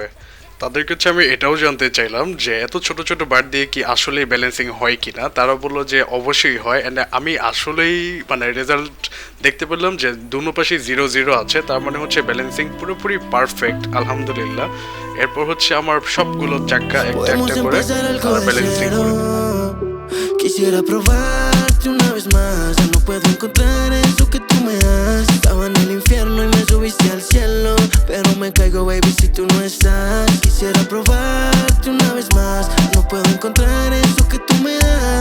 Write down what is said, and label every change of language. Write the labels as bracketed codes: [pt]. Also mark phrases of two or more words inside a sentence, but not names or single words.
[bn] তাদের কাছে আমি এটাও জানতে চাইলাম যে এত ছোট ছোট বার দিয়ে কি আসলেই ব্যালেন্সিং হয় কি না। তারা বললো যে অবশ্যই হয়। অ্যান্ড আমি আসলেই মানে রেজাল্ট দেখতে পেলাম যে দুনো পাশে 0-0 আছে, তার মানে হচ্ছে ব্যালেন্সিং পুরোপুরি পারফেক্ট, আলহামদুলিল্লাহ। এরপর হচ্ছে আমার সবগুলো চাক্কা একটা একটা করে ব্যালেন্সিং করে। [es] Quisiera probarte una vez más. Ya no puedo encontrar eso que tú me das. Estaba en el infierno y me subiste al cielo, pero me caigo, baby, si tú no estás. Quisiera probarte una vez más. No puedo encontrar eso que tú me das.